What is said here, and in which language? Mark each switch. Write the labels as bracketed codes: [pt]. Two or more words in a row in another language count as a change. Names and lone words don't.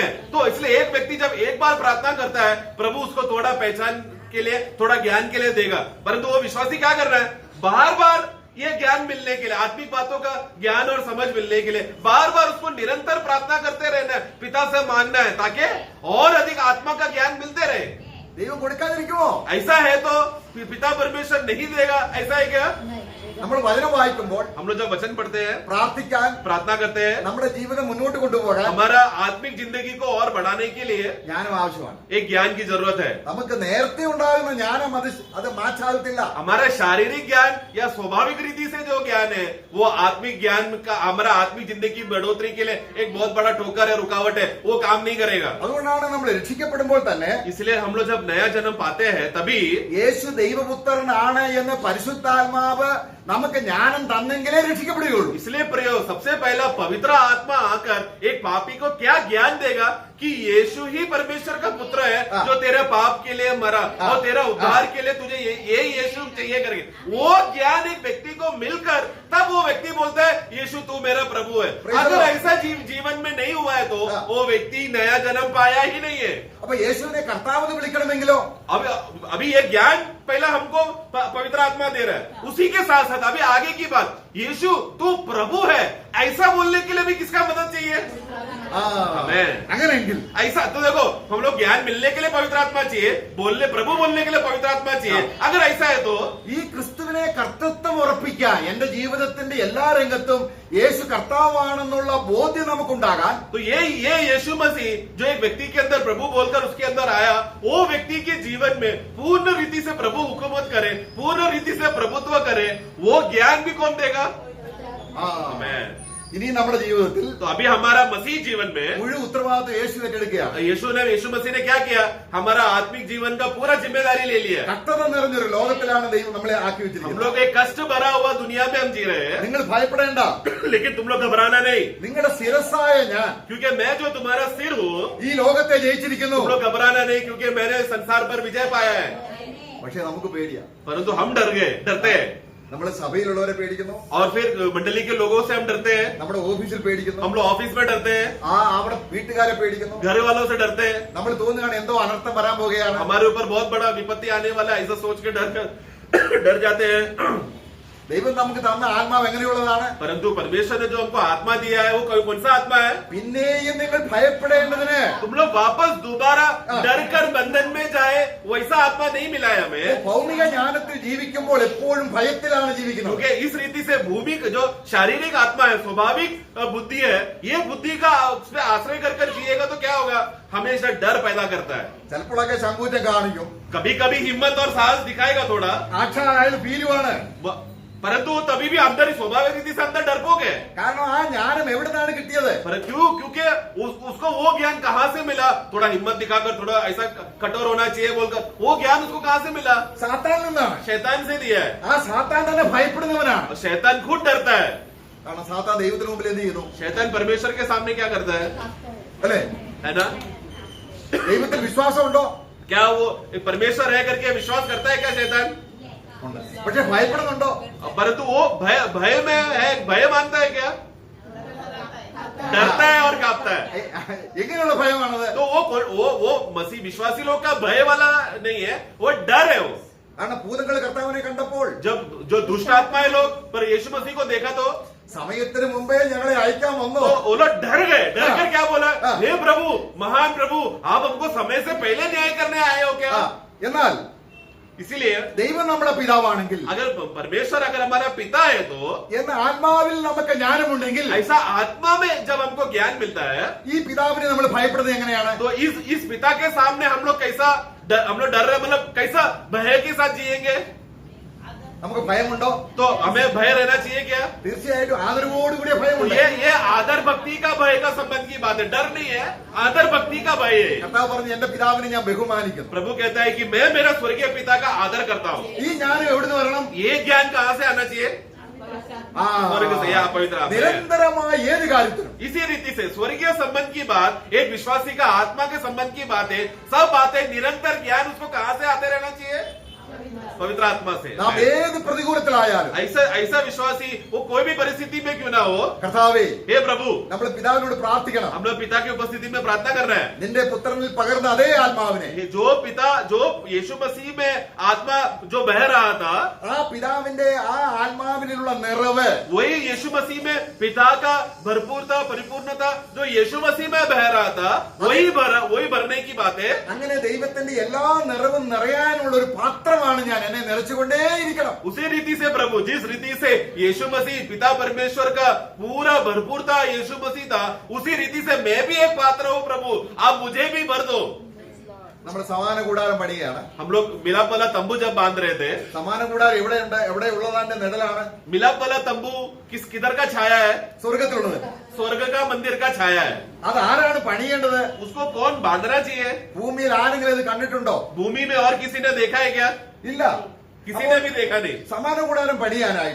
[hi] तो इसलिए एक व्यक्ति जब एक बार प्रार्थना करता है, प्रभु उसको थोड़ा पहचान के लिए, थोड़ा ज्ञान के लिए देगा. परंतु वो विश्वासी क्या कर रहा है? बार ये ज्ञान मिलने के लिए, आत्मिक बातों का ज्ञान और समझ मिलने के लिए बार उसको निरंतर प्रार्थना करते रहना है, पिता से मांगना है, ताकि और अधिक आत्मा का ज्ञान मिलते रहे. [ml] ദൈവം കൊടുക്കാതിരിക്കുമോ? [hi] ऐसा है तो पिता परमेश्वर नहीं देगा, ऐसा है क्या? नहीं. [ml] നമ്മൾ വചനം വായിക്കുമ്പോൾ, [hi] हम लोग जब वचन पढ़ते हैं, [ml] പ്രാർത്ഥിക്കാൻ, [hi] प्रार्थना करते हैं, [ml] നമ്മുടെ ജീവിതം മുന്നോട്ട് കൊണ്ടുപോകാൻ [hi] हमारा आत्मिक जिंदगी को और बढ़ाने के लिए [ml] ജ്ഞാനം ആവശ്യമാണ്. [hi] एक ज्ञान की जरूरत है. [ml] നമുക്ക് നേരത്തെ ഉണ്ടാകുന്ന ജ്ഞാനം അത് മാറ്റാകത്തില്ല. [hi] हमारा शारीरिक ज्ञान या स्वाभाविक रीति से जो ज्ञान है वो आत्मिक ज्ञान का, हमारा आत्मिक जिंदगी की बढ़ोतरी के लिए एक बहुत बड़ा ठोकर है, रुकावट है, वो काम नहीं करेगा. [ml] അതുകൊണ്ടാണ് നമ്മൾ രക്ഷിക്കപ്പെടുമ്പോൾ തന്നെ [hi] इसलिए हम लोग जब नया जन्म पाते हैं तभी [ml] യേശു ദൈവപുത്രനാണ് എന്ന് പരിശുദ്ധാത്മാവ് നമുക്ക് ജ്ഞാനം തന്നെങ്കിലേ രക്ഷിക്കപ്പെടുകയുള്ളൂ. [hi] इसलिए प्रयोग सबसे पहला पवित्र आत्मा आकर एक पापी को क्या ज्ञान देगा कि यीशु ही परमेश्वर का पुत्र है जो तेरे पाप के लिए मरा और तेरा उद्धार के लिए तुझे ये यीशु चाहिए करके. वो ज्ञान एक व्यक्ति को मिलकर तब वो व्यक्ति बोलता है यीशु तू मेरा प्रभु है. अगर ऐसा जीवन में नहीं हुआ है तो वो व्यक्ति नया जन्म पाया ही नहीं है. [ml] അപ്പൊ യേശുവിനെ കർത്താവ് എന്ന് വിളിക്കണമെങ്കിലോ [hi] अभी ये ज्ञान पहला हमको पवित्र आत्मा दे रहा है, उसी के साथ साथ अभी आगे की बात, यीशु तू प्रभु है ऐसा बोलने के लिए भी किसका मदद चाहिए? ആ, [ml] ആമേൻ. അങ്ങനെയെങ്കിൽ [hi] ऐसा तो देखो, हम लोग ज्ञान मिलने के लिए पवित्र आत्मा चाहिए, प्रभु बोलने के लिए पवित्र आत्मा चाहिए. अगर ऐसा है तो [ml] ഈ ക്രിസ്തുവിനെ കർത്തൃത്വം ഉറപ്പിക്കാൻ എന്റെ ജീവിതത്തിന്റെ എല്ലാ രംഗത്തും യേശു കർത്താവാണെന്നുള്ള ബോധ്യം നമുക്കുണ്ടാകാൻ [hi] तो ये यीशु मसीह जो एक व्यक्ति के अंदर प्रभु बोलकर उसके अंदर आया, वो व्यक्ति के जीवन में पूर्ण रीति से प्रभु हुकूमत करे, पूर्ण रीति से प्रभुत्व करे, वो ज्ञान भी कौन देगा? ആ, आमेन. [ml] ഇനി നമ്മുടെ ജീവിതത്തിൽ [hi] तो अभी हमारा मसीह जीवन में [ml] മുഴുവൻ ഉത്തരവാദിത്വം യേശു ഏറ്റെടുക്കുകയാണ്. [hi] यीशु मसीह ने क्या किया? हमारा आत्मिक जीवन का पूरा जिम्मेदारी ले लिया. [ml] കഷ്ടത നിറഞ്ഞൊരു ലോകത്തിലാണ് ദൈവം നമ്മളെ ആക്കി [hi] हम [ml] വെച്ചിരിക്കുന്നത്. [hi] लोग एक कष्ट भरा हुआ दुनिया में हम जी रहे हैं, [ml] നിങ്ങൾ ഭയപ്പെടേണ്ട. [hi] लेकिन तुम लोग घबराना नहीं, [ml] നിങ്ങളുടെ ശിരസ്സായ ഞാൻ [hi] क्योंकि मैं जो तुम्हारा सिर हूँ, [ml] ഈ ലോകത്തെ ജയിച്ചിരിക്കുന്നു. [hi] तुम लोग घबराना नहीं, क्योंकि मैंने संसार पर विजय पाया है. [ml] പക്ഷെ നമുക്ക് പേടിയാ. [hi] परंतु हम डरते हैं, [ml] നമ്മൾ സഭയിലുള്ളവരെ പേടിക്കുന്നു, [hi] और फिर मंडली के लोगों से हम डरते हैं, [ml] നമ്മുടെ ഓഫീസിൽ പേടിക്കുന്നു, [hi] हम लोग ऑफिस में डरते हैं, [ml] അവിടെ വീട്ടുകാരെ പേടിക്കുന്നു. [hi] घर वालों से डरते हैं, [ml] നമ്മൾ തോന്നുകയാണ് എന്തോ അനർത്ഥം വരാൻ പോകുകയാണ്. [hi] हमारे ऊपर बहुत बड़ा विपत्ति आने वाला है, ऐसा सोच के डर जाते हैं. [ml] ദൈവം നമുക്ക് തന്ന ആത്മാവ് എങ്ങനെയുള്ളതാണ്? [hi] परंतु परमेश्वर ने जो हमको आत्मा दिया है, वो कौन सा आत्मा है? [ml] പിന്നെയും നിങ്ങൾ ഭയപ്പെടേണ്ടതിന് [hi] तुम लोग वापस दोबारा डर कर बंधन में जाए, वैसा आत्मा नहीं मिला है हमें. [ml] ഭൗമിക ജ്ഞാനത്തിൽ ജീവിക്കുമ്പോൾ എപ്പോഴും ഭയത്തിലാണ് ജീവിക്കുന്നത്. [hi] क्योंकि इस रीति से भूमि जो शारीरिक आत्मा है, स्वाभाविक बुद्धि है, ये बुद्धि का उस पर आश्रय कर जिएगा तो क्या होगा? हमेशा डर पैदा करता है. [ml] ചിലപ്പോഴൊക്കെ ചങ്കൂറ്റം കാണിക്കും, [hi] कभी कभी हिम्मत और साहस दिखाएगा थोड़ा, [ml] ആക്ഷായ ഫീലുമാണ്. [hi] परंतु वो तभी भी अंदर ही स्वाभाविक रीति से अंदर डरपोक है. [ml] കാരണം ആ ജ്ഞാനം എവിടെ നിന്നാണ് കിട്ടിയത്? [hi] पर क्योंकि उसको वो ज्ञान कहाँ से मिला? थोड़ा हिम्मत दिखाकर, थोड़ा ऐसा कठोर होना चाहिए बोलकर, वो ज्ञान उसको कहाँ से मिला? [ml] സാത്താനിൽ നിന്നാണ്. [hi] शैतान से दिया है. [ml] ആ സാത്താൻ തന്നെ ഭയപ്പെടുന്നവനാണ്. [hi] और शैतान खुद डरता है. [ml] കാരണം സാത്താൻ ദൈവത്തിന് മുമ്പിൽ എന്ത് ചെയ്യുന്നു? [hi] शैतान परमेश्वर के सामने क्या करता है? [ml] അല്ലേ? [hi] है ना? [ml] ദൈവത്തിൽ വിശ്വാസമുണ്ടോ? [hi] क्या वो परमेश्वर है करके विश्वास करता है क्या शैतान? [ml] ഉണ്ട്. പക്ഷെ ഭയപ്പെടുന്നുണ്ടോ? [hi] परंतु वो भय में है, भय मानता है क्या? डरता है और कांपता है. [ml] എങ്ങനെയുള്ള ഭയമാണത്? [hi] तो वो मसीह विश्वासी लोग का भय वाला नहीं है, वो डर है. वो [ml] കാരണം ഭൂതങ്ങൾ കർത്താവിനെ കണ്ടപ്പോൾ [hi] जब जो दुष्ट आत्माएं लोग पर यीशु मसीह को देखा तो [ml] സമയത്തിന് മുമ്പേ ഞങ്ങളെ അയക്കാൻ വന്നു. [hi] वो लोग डर गए. डर कर क्या बोला? हाँ. हे प्रभु, महान प्रभु, आप हमको समय से पहले न्याय करने आए हो ആ, क्या? [ml] എന്നാൽ [hi] इसीलिए [ml] ദൈവം നമ്മുടെ പിതാവാണെങ്കിൽ [hi] अगर परमेश्वर अगर हमारा पिता है तो [ml] എന്ന ആത്മാവിൽ നമുക്ക് ജ്ഞാനമുണ്ടെങ്കിൽ [hi] ऐसा आत्मा में जब हमको ज्ञान मिलता है, [ml] ഈ പിതാവിനെ നമ്മൾ ഭയപ്പെടുന്നത് എങ്ങനെയാണ്? [hi] तो इस पिता के सामने हम लोग डर रहे, मतलब कैसा भय के साथ जिएंगे? [ml] നമുക്ക് ഭയമുണ്ടോ? [hi] तो हमें भय रहना चाहिए क्या? [ml] തീർച്ചയായിട്ടും ആദരവോടുകൂടിയ [hi] तो [ml] ഭയമുണ്ട്. [hi] ये आदर भक्ति का भय का संबंध की बात है, डर नहीं है, आदर भक्ति का भय है. [ml] കർത്താവ് പറഞ്ഞു എന്റെ പിതാവിനെ ഞാൻ ബഹുമാനിക്കുന്നു. [hi] प्रभु कहता है कि मैं मेरा स्वर्गीय पिता का आदर करता हूँ. [ml] ഈ ജ്ഞാനം എവിടുന്ന് വരണം? [hi] ये ज्ञान कहाँ से आना चाहिए? ആ, स्वर्ग से या पवित्र आत्मा से. [ml] നിരന്തരമായ ഏത് കാര്യത്തിലും [hi] इसी रीति से स्वर्गीय संबंध की बात, एक विश्वासी का आत्मा के संबंध की बात है. सब बातें निरंतर ज्ञान उसको कहाँ से आते रहना चाहिए? पवित्र आत्मा से. [ml] നാം ഏത് പ്രതികൂലത്തിലായാലും [hi] ऐसा विश्वासी वो कोई भी परिस्थिति में क्यों ना हो, [ml] കർത്താവേ [hi] हे प्रभु, [ml] നമ്മൾ പിതാവിനോട് പ്രാർത്ഥിക്കണം. [hi] हम लोग पिता की उपस्थिति में प्रार्थना कर रहे हैं. [ml] നിന്റെ പുത്രനിൽ പകർന്ന അതേ ആത്മാവിനെ [hi] ये जो यीशु मसीह में आत्मा जो बह रहा था, [ml] ആ പിതാവിന്റെ ആ ആത്മാവിനുള്ള നിറവ് [hi] वही यीशु मसीह में पिता का भरपूरता, परिपूर्णता जो यीशु मसीह में बह रहा था, वही भरने की बात है. [ml] അങ്ങനെ ദൈവത്തിന്റെ എല്ലാ നിറവും നിറയാനുള്ള ഒരു പാത്രമാണ് ഞാൻ. എന്നെ നിറച്ചുകൊണ്ടേയിരിക്കണം. [hi] उसी रीति से प्रभु, जिस रीति से यीशु मसीह पिता परमेश्वर का पूरा भरपूरता यीशु मसीह था, उसी रीति से मैं भी एक पात्र हूँ प्रभु, आप मुझे भी भर दो. [ml] നമ്മൾ സമാന കൂടാരം പണിയാണ്. [hi] हम लोग मिलाप वाला तंबू जब बांध रहे थे, [ml] സമാന കൂടാരം എവിടെയുണ്ട്? എവിടെ ഉള്ളതാന്റെ നിഴലാണ്? [hi] मिलाप वाला तंबू किधर का छाया है? [ml] സ്വർഗത്തിലുള്ളത്. [hi] स्वर्ग का मंदिर का छाया है. [ml] അത് ആരാണ് പണിയേണ്ടത്? [hi] उसको कौन बांधना चाहिए? [ml] ഭൂമിയിൽ ആരെങ്കിലും ഇത് കണ്ടിട്ടുണ്ടോ? [hi] भूमि में और किसी ने देखा है क्या? [ml] ഇല്ല. [hi] किसी ने भी देखा नहीं. [ml] സമാന കൂടാരം പണിയാനായിട്ട്